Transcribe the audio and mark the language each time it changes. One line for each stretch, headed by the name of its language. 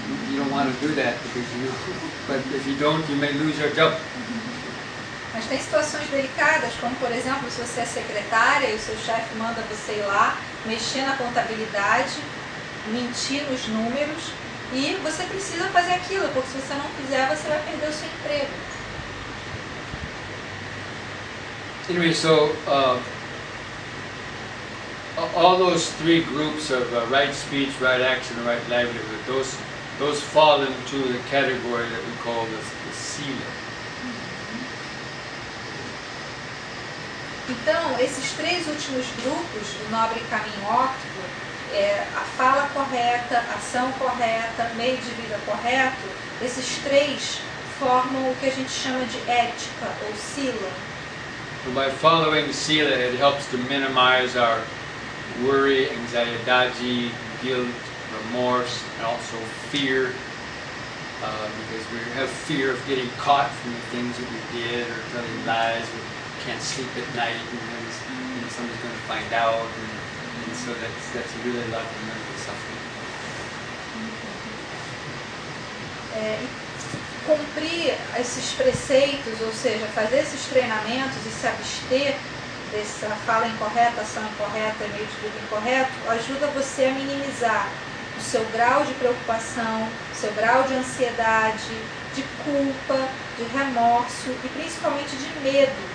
English: You don't want to do that because but if you don't, you may lose your job.
Portuguese: Mas tem situações delicadas, como por exemplo, se você é secretária e o seu chefe manda você ir lá, mexer na contabilidade, mentir nos números, e você precisa fazer aquilo, porque se você não fizer, você vai perder o seu emprego.
English: Anyway, so all those three groups of right speech, right action, and right livelihood, those fall into the category that we call the sila.
Portuguese: Então, esses três últimos grupos do nobre caminho óptico, a fala correta, a ação correta, meio de vida correto, esses três formam o que a gente chama de ética ou sila.
English: And by following sila, it helps to minimize our worry, anxiety, guilt, remorse, and also fear, because we have fear of getting caught from the things that we did or telling lies. We can't sleep at night, and somebody's going to find out, and so that's really a lot of mental suffering.
Portuguese: Cumprir esses preceitos, ou seja, fazer esses treinamentos e se abster dessa fala incorreta, ação incorreta, meio de vida incorreto, ajuda você a minimizar o seu grau de preocupação, o seu grau de ansiedade, de culpa, de remorso e principalmente de medo.